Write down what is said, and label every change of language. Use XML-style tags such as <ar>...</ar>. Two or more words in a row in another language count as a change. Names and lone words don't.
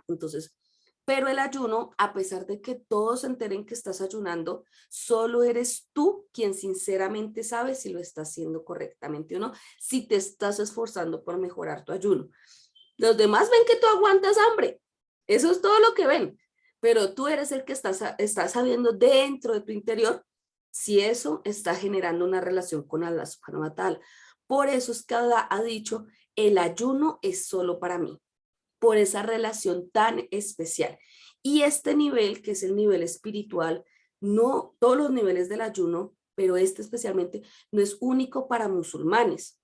<es>Entonces, pero el ayuno, a pesar de que todos se enteren que estás ayunando, solo eres tú quien sinceramente sabe si lo estás haciendo correctamente o no, si te estás esforzando por mejorar tu ayuno. Los demás ven que tú aguantas hambre. Eso es todo lo que ven. Pero tú eres el que estás sabiendo dentro de tu interior si eso está generando una relación con</es> <ar>الله سبحانه وتعالى.</ar> <es>Por eso es que Allah ha dicho, el ayuno es solo para mí, por esa relación tan especial. Y este nivel, que es el nivel espiritual, no todos los niveles del ayuno pero este especialmente no es único para musulmanes.</es>